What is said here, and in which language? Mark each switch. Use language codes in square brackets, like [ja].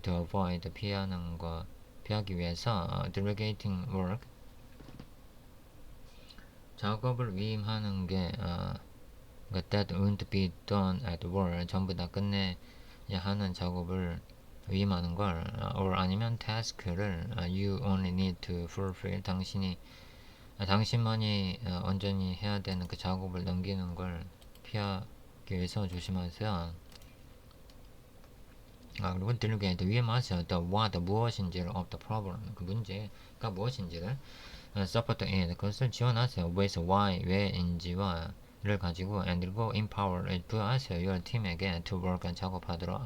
[en] To avoid, [ko] 피하기 위해서 [en] delegating work, [ko] 작업을 위임하는 게 [en] that won't be done at work, [ko] 전부 다 끝내야 하는 작업을 위임하는 걸. or 아니면 task를 [en] you only need to fulfill, [ko] 당신만이 온전히 해야 되는 그 작업을 넘기는 걸 피하기 위해서 조심하세요. 그리고 [en] delegate, [ko] 위임하세요. [en] the what, [ko] 무엇인지를 [en] of the problem, [ko] 그 문제가 무엇인지를. [en] support it, [ko] 그것을 지원하세요. [en] with why, [ko] 왜인지와 를 가지고. [en] and [ko] 그리고 [en] empower, [ko] 부여하세요. [en] your [ko] 팀에게 [en] to work, [ko] 작업하도록.